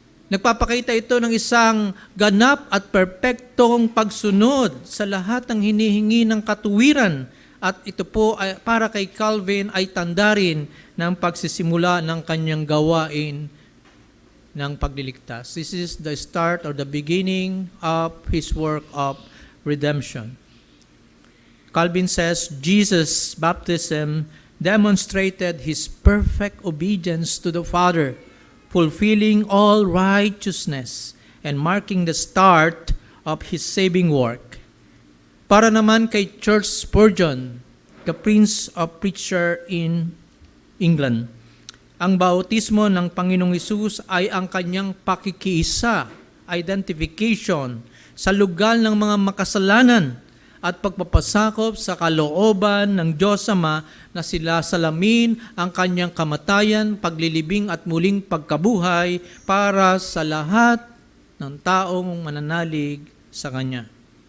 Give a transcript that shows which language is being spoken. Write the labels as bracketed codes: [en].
[tl] Nagpapakita ito ng isang ganap at perpektong pagsunod sa lahat ng hinihingi ng katuwiran. At ito po ay, para kay Calvin ay tanda rin ng pagsisimula ng kanyang gawain ng pagliligtas. [en] This is the start or the beginning of His work of redemption. Calvin says, Jesus' baptism demonstrated His perfect obedience to the Father, fulfilling all righteousness and marking the start of His saving work. [tl] Para naman kay Charles Spurgeon, [en] the Prince of Preacher in England, [tl] ang bautismo ng Panginoong Hesus ay ang kanyang pakikiisa, identification, sa lugal ng mga makasalanan at pagpapasakop sa kalooban ng Diyos Ama na sila salamin ang kanyang kamatayan, paglilibing at muling pagkabuhay para sa lahat ng taong mananalig sa Kanya.